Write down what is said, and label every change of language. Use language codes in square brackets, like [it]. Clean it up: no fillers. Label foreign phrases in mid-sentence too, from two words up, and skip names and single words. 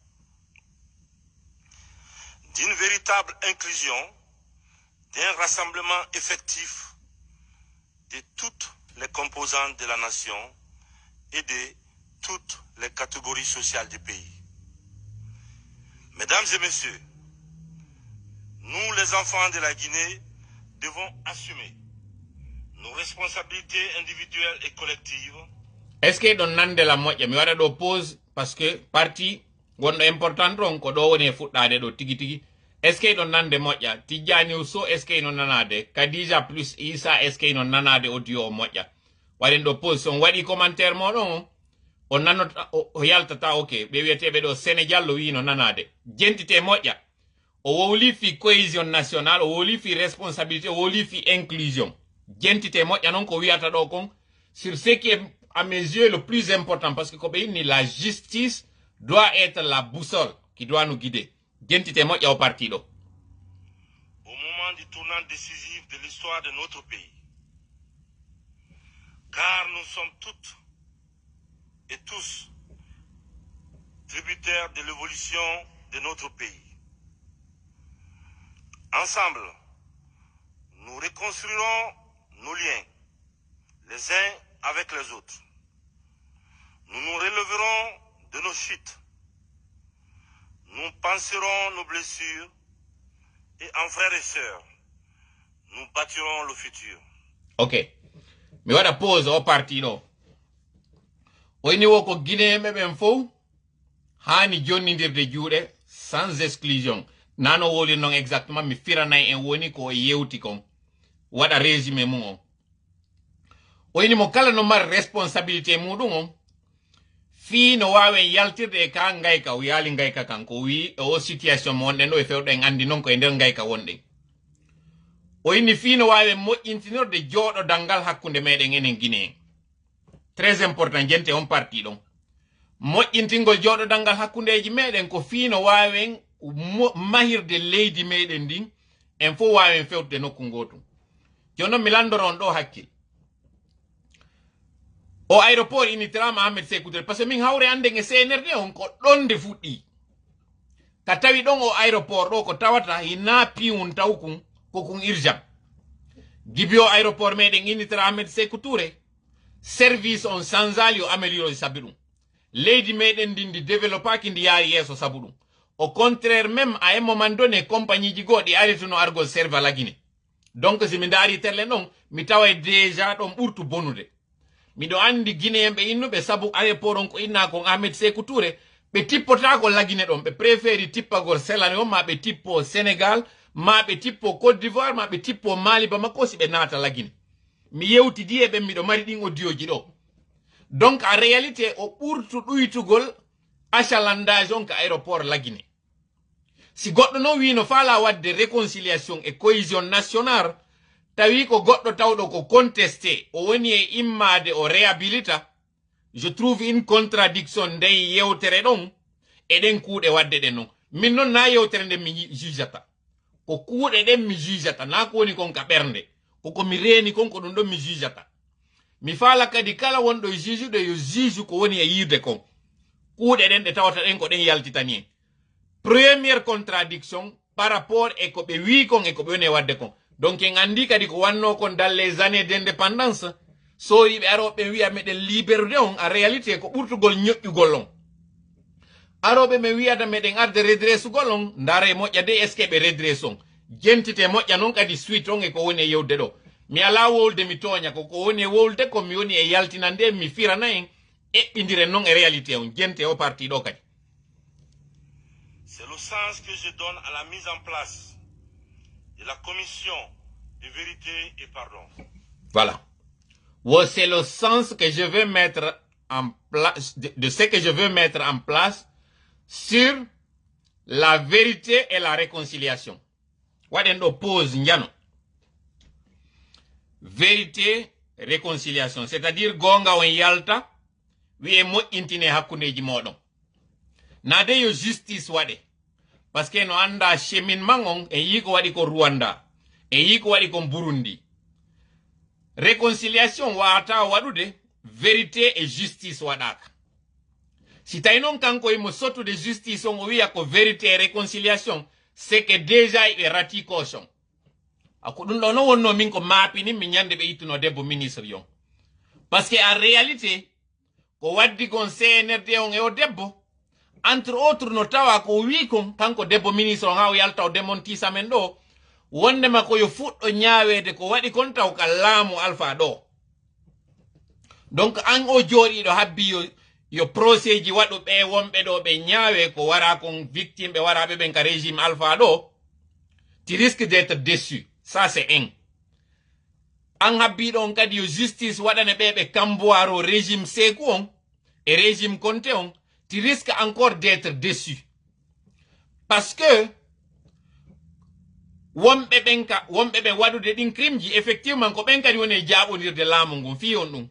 [fr] d'une véritable inclusion, d'un rassemblement effectif de toutes les composantes de la nation et de toutes les catégories sociales du pays. Mesdames et messieurs, nous les enfants de la Guinée devons assumer nos responsabilités individuelles et collectives. Est-ce que [ff] don nande la moƴƴa mi waɗa ɗo pause [fr] parce que [ff] parti gonɗo important ɗon ko ɗo woni e fuɗɗade ɗo tigi tigi [fr] est ce que [ff] ɗon nande moƴƴa Tidjani So [fr] est ce que [ff] ino nanade Kadija plus Isa [fr] est ce que [ff] ino nanade audio o moƴƴa waɗen ɗo pause son waɗi commentaire moɗon o nanota o yaltata ok ɓe wiyeteɓe ɗo Sénégal o wi no nanade jentite moƴƴa o wowli fi [fr] cohésion nationale [ff] o wowli fi responsabilité o wowli fi inclusion jentite moƴƴa noon ko wiyata ɗo kon [fr] sur ce qui est à mes yeux le plus important parce que comme la justice doit être la boussole qui doit nous guider. [ff] Jentite moƴƴa o parti ɗo. [fr] Au moment du tournant décisif de l'histoire de notre pays, car nous sommes toutes et tous tributaires de l'évolution de notre pays. Ensemble, nous reconstruirons nos liens, les uns avec les autres. Nous nous relèverons de nos chutes. Nous penserons nos blessures et en frères et sœurs, nous bâtirons le futur. [ff] Ok. Mi waɗa pause o parti ɗo. O ini wo ko Guinéen ɓen fof hani jonnidirde juuɗe [fr] sans exclusion. [ff] Nano woli non exactement mi firanay en woni ko yewti kon. Waɗa résumé mum on. O ini mo kala no mari responsabilité muɗum on fi no wawen yaltirde e ka ngayka o yaali ngayka kan ko wi o situation mo wonɗen ɗo e fewɗen andi noon koye nder ngayka wonɗen o inni fi no wawen moƴƴintinorde jooɗo dangal hakkunde meɗen enen Guinéen très important jente on parti ɗon moƴƴintingol jooɗo dangal hakkundeji meɗen ko fi no wawen mahirde leydi meɗen ndin en fof wawen fewtude nokku gotum joni noon mi landoron ɗo hakkil o aéroport initirama Ahmed Sékou Touré [fr] parce que [ff] min hawre anden e CNRD on ko ɗon nde fuɗɗi ka tawi ɗon o aéroport ɗo ko tawata hina piwun taw kun ko kun irjam gibi o aéroport meɗen initira Ahmed Sékou Touré service on sanzali o amélioré sabi ɗum leydi meɗen ndin ndi développaki ndi yaari yeeso sabu ɗum [fr] au contraire même à un moment donné [ff] compagnie ji goɗɗi arituno argol serve la Guinée donc si mi daari telle ɗon mi tawa déjà ɗon ɓurtu bonude miɗo andi Guinéen ɓe innuɓe sabu aéroport on ko inna kon Ahmed Sékou Touré ɓe tippotako lagine ɗon ɓe préféri tippagol selane on ma ɓe tippo Sénégal ma ɓe tippo Côte d'Ivoire ma ɓe tippo Mali Bamako si ɓe naata lagine mi yewtidi e ɓen miɗo mari ɗin audioji ɗo donc en réalité o ɓurtu ɗuytugol achalandage on ka aéroport lagine si goɗɗo noon wino faala wadde [fr] réconciliation et cohésion [ff] nationale tawi ko goɗɗo tawɗo ko contesté o woni e immade o réhabilita [fr] je trouve une contradiction [ff] nden yewtere ɗon eɗen kuuɗe wadde ɗen noon min noon na yewtere nden mi jujata ko kuuɗe ɗen mi jujata na ko woni kon ka ɓernde koko mi reeni kon ko ɗum ɗon mi jujata mi faala kadi kala wonɗo jujuɗo yo juge ko woni e yirde kon kuuɗe ɗen ɗe tawata ɗen ko ɗen yaltitani. [fr] Première contradiction par rapport [ff] e ko ɓe wi kon e ko ɓe woni wadde kon. Donc en andi kadi ko wanno kon [fr] dans les années d'indépendance [ff] so yiɓe aroɓe wiya meɗen liberté on en réalité ko ɓurtugol ñoƴƴugol on. Aroɓe me wiyata meɗen arde redressugol on ndare moƴƴa de est ce que ɓe redresse on. Jentite moƴƴa non kadi suite on e ko woni e yewde ɗo. Mi ala wolde mi toña ko woni e wolde ko mi woni e yaltinande mi firana en eɓɓidire non e réalité on jente o parti ɗo kadi. [fr] C'est le sens que je donne à la mise en place de la commission de vérité et pardon. Voilà. C'est le sens que je veux mettre en place, de ce que je veux mettre en place sur la vérité et la réconciliation. [ff] Waɗen ɗo pause njano. [fr] Vérité, réconciliation. [ff] C'est-à-dire gonga on yalta, wi'e moƴƴintine hakkundeji moɗon. Nade yo justice waɗe. [fr] Parce que [ff] no anda cheminement on e yi ko waɗi ko Rwanda, e yi ko waɗi ko Burundi. Réconciliation wata waɗude [fr] vérité et justice [ff] waɗaka. Si tawi non kanko imo sottude justice on o wiya ko [fr] vérité et réconciliation, c'est que déjà [ff] ɓe rati caution. Ako ɗum ɗo no wonno min ko maapini mi ñande ɓe ittuno debbo ministre yon. [fr] Parce que en réalité [ff] ko waddi kon CNRD on e o debbo [fr] entre autres [ff] no tawa ko wi kon kanko debbo ministre on ha o yalta o démontisa men ɗo wondema ko yo fuɗɗo ñaawede ko waɗi kon taw ka laamu Alpha ɗo. Donc an o jooɗiɗo habbi yo procès ji waɗu ɓe wonɓe ɗo ɓe ñaawe ko wara kon victime ɓe waraɓe ɓen ka régime Alpha ɗo, [fr] tu risques d'être déçu. Ça c'est un. [ff] An habbiɗo on kadi yo justice waɗane ɓe kamboiro régime Sékou on et régime Conté on, [fr] tu risques encore d'être déçu. Parce que [ff] wonɓe ɓen waɗude ɗin crime ji effectivement ko ɓen kadi woni e jaɓodirde laamu ngun fi on ɗum.